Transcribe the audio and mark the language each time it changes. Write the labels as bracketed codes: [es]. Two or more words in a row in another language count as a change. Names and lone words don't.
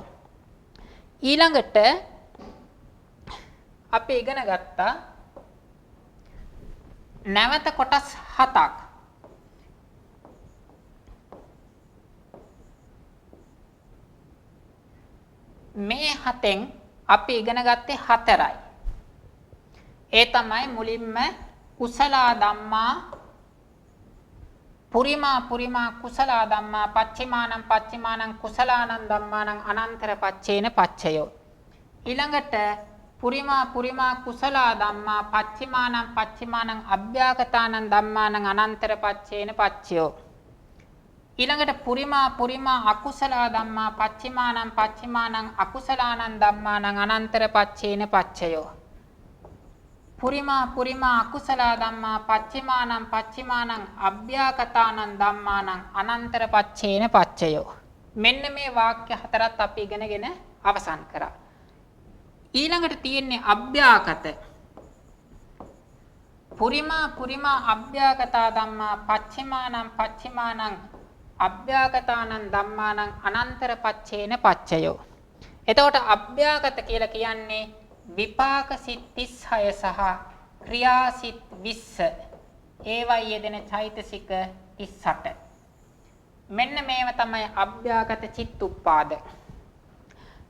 [si] ඊළඟට අපි ඉගෙන ගත්තා නැවත කොටස් 7ක්. මේ 7න් අපි ඉගෙන ගත්තේ 4යි. ඒ තමයි මුලින්ම [pi] කුසල ධම්මා පුරිමා කුසල ධම්මා පච්චිමානං කුසලානං ධම්මානං අනන්තර පච්චේන පච්චයෝ. ඊළඟට පුරිමා කුසල ධම්මා පච්චිමානං අභ්‍යාගතානං ධම්මානං අනන්තර පච්චේන පච්චයෝ. ඊළඟට පුරිමා අකුසල ධම්මා පච්චිමානං අකුසලානං ධම්මානං අනන්තර පච්චේන පච්චයෝ. පුරිමා අකුසල ධම්මා පච්චිමානං අභ්‍යාගතානං ධම්මානං අනන්තර පච්චේන පච්චයෝ. [si] මෙන්න මේ වාක්‍ය හතරත් අපි ඉගෙනගෙන අවසන් කරා. ඊළඟට තියෙන්නේ අභ්‍යාගත. [pi] පුරිමා අභ්‍යාගතා ධම්මා පච්චිමානං අභ්‍යාගතානං ධම්මානං අනන්තර පච්චේන පච්චයෝ. [si] එතකොට අභ්‍යාගත කියලා කියන්නේ විපාක සිත් 36 සහ ක්‍රියා සිත් 20. ඒවයි යෙදෙන චෛතසික 38. මෙන්න මේව තමයි අභ්‍යාගත චිත්තුප්පාද.